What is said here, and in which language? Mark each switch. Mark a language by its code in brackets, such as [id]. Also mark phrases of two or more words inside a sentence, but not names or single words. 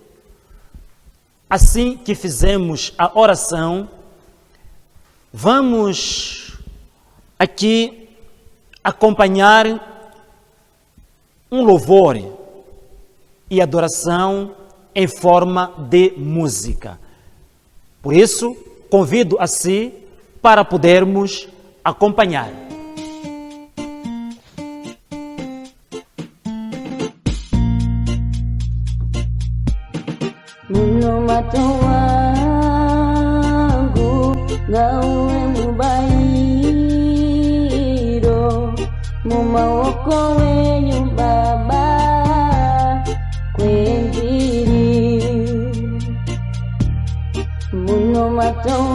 [pt] Assim que fizemos a oração, vamos aqui acompanhar um louvor e adoração em forma de música. Por isso, convido a si para podermos acompanhar. [sn] Mato wangu gawe mubairo mumawoko wenyu Baba kwenjiri muno mato